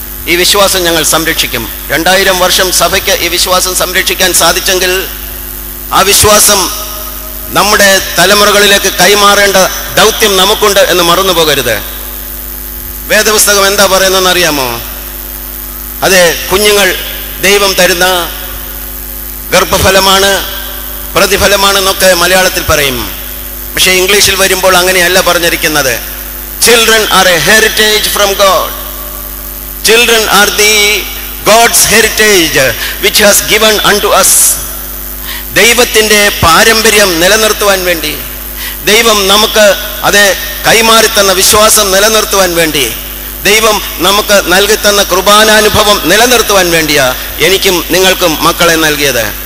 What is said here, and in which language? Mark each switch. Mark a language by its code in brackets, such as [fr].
[ml] ഈ വിശ്വാസം ഞങ്ങൾ സംരക്ഷിക്കും. 2000 വർഷം സഭയ്ക്ക് ഈ വിശ്വാസം സംരക്ഷിക്കാൻ സാധിച്ചെങ്കിൽ ആ വിശ്വാസം നമ്മുടെ തലമുറകളിലേക്ക് കൈമാറേണ്ട ദൗത്യം നമുക്കുണ്ട് എന്ന് മറന്നു പോകരുത്. വേദപുസ്തകം എന്താ പറയുന്നതെന്ന് അറിയാമോ? അതെ, കുഞ്ഞുങ്ങൾ ദൈവം തരുന്ന ഗർഭഫലമാണ്, പ്രതിഫലമാണെന്നൊക്കെ മലയാളത്തിൽ പറയും. പക്ഷേ ഇംഗ്ലീഷിൽ വരുമ്പോൾ അങ്ങനെയല്ല പറഞ്ഞിരിക്കുന്നത്. [en] Children are a heritage from God. Children are the God's heritage which has given unto us. [ml] ദൈവത്തിൻ്റെ പാരമ്പര്യം നിലനിർത്തുവാൻ വേണ്ടി, ദൈവം നമുക്ക് അത് കൈമാറിത്തന്ന വിശ്വാസം നിലനിർത്തുവാൻ വേണ്ടി, ദൈവം നമുക്ക് നൽകിത്തന്ന കൃപാനാനുഭവം നിലനിർത്തുവാൻ വേണ്ടിയാ എനിക്കും നിങ്ങൾക്കും മക്കളെ നൽകിയത്.